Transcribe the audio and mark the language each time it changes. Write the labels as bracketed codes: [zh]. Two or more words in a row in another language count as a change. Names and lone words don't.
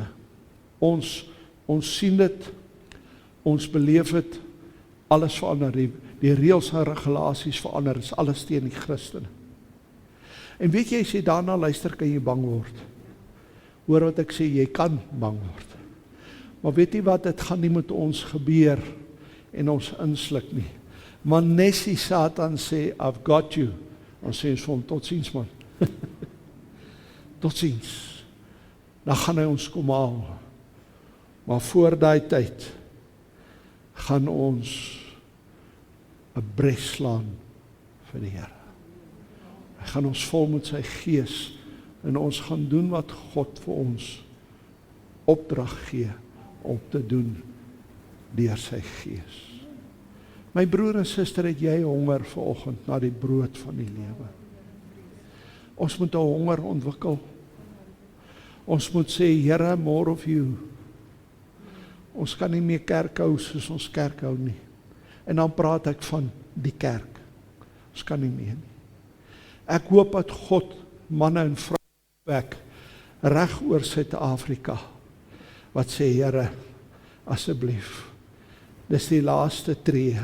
[af] Ons sien dit, ons beleef dit, alles verander, die reëls en regulasies verander, is alles teen die Christene. En weet jy, as jy daarna luister, kan jy bang word. Hoor wat ek sê, jy kan bang word. Maar weet jy wat, dit gaan nie met ons gebeur en ons insluk nie. Maar nes die Satan sê, [en] I've got you, [af] dan sê ons vir hom, tot ziens man. Tot ziens. Dan gaan hy ons kom haal. Maar voor daai tyd gaan ons 'n bres slaan vir die Here. Hy gaan ons vol met sy gees en ons gaan doen wat God vir ons opdrag gee om te doen deur sy gees. My broer en suster, het jy honger vanoggend na die brood van die lewe? Ons moet 'n honger ontwikkel. Ons moet sê, Here, [en] more of you. [af] Ons kan nie meer kerk hou soos ons kerk hou nie. En dan praat ek van die kerk. Ons kan nie meer nie. Ek hoop dat God manne en vroue wek reg oor Suid-Afrika wat sê, Here, asseblief, dis die laaste tree.